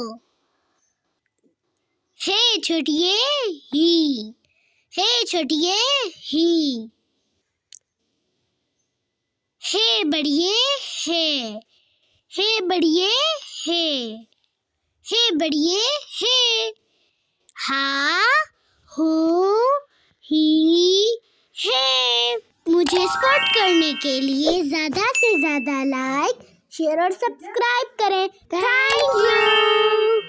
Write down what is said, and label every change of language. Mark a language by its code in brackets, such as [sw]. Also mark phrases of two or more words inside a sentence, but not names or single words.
[hi] हे छठिए ही, हे छठिए ही। हे बढ़िए हे बढ़िए हे बढ़िए हे। हा हो ही हे। मुझे सपोर्ट करने के लिए ज़्यादा से ज़्यादा [en] like, share and subscribe [hi] करें। [en] thank you.